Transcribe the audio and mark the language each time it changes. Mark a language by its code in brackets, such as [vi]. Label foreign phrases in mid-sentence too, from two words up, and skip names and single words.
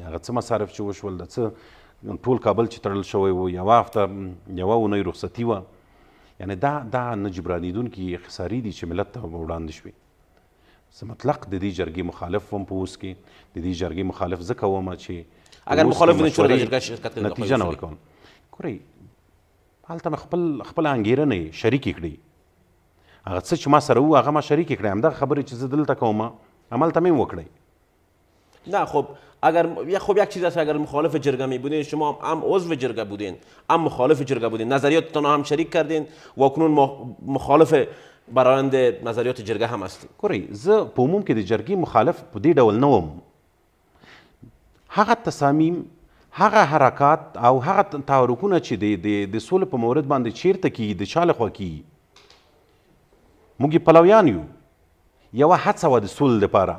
[ps] هغه څه مصارف چې وشول د څه ټول کابل چې تړل شوی و، یوه هفته یوه اونۍ رخصتي وه. یعنی دا نه جبرانېدونکي خسارې دي چې ملت ته وړاندې شوې. زه مطلق د دې جرګې مخالف وم. په اوس کې د دې جرګې مخالف ځکه وم چې [fa] اگر مخالف بودین چرا در جرگه شرکت کردید؟ [ps] نتیجه نه ورکوم. ګورئ هلته مې خپله انګېرنې شریکې کړې. هغه څه چې ما سره و هغه ما شریکې کړې. همدغه خبرې چې زه دلته کوم همالته مې وکړئ. [fa] نه خب اگر یک چیز است اگر مخالف جرگه می بودین شما هم عضو جرگه بودین هم مخالف جرگه بودین نظریاتتان هم شریک کردین و اکنون مخالف برآیند نظریات جرگه هم هستین. [ps] ګورئ زه په عموم کې د جرګې مخالف په دې ډول نه وم. هغه تصامیم هغه حرکات او هغه تحرکونه چې د سولې په مورد باندې چیرته کیږي د چا لخوا کیږي موږ یې پلویان یو. یوه هڅه وه د سولې دپاره.